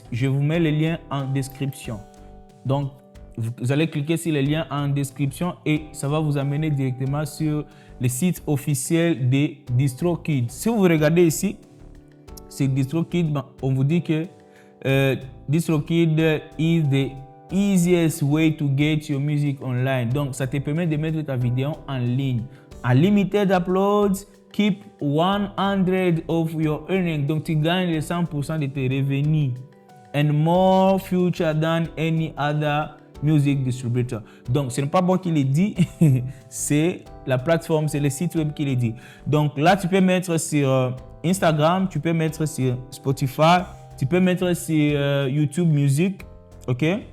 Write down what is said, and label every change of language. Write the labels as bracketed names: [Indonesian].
[French] Je vous mets le lien en description. Donc, vous allez cliquer sur le lien en description et ça va vous amener directement sur le site officiel de DistroKid. Si vous regardez ici, c'est DistroKid, on vous dit que [English] DistroKid is the easiest way to get your music online. [French] Donc, ça te permet de mettre ta vidéo en ligne. [English] Unlimited uploads, keep 100 of your earnings. [French] Donc, tu gagnes les 100% de tes revenus. [English] And more future than any other music distributor. [French] Donc, ce n'est pas moi qui le dit, c'est la plateforme, c'est le site web qui le dit. Donc, là, tu peux mettre sur Instagram, tu peux mettre sur Spotify, tu peux mettre sur YouTube Music, ok?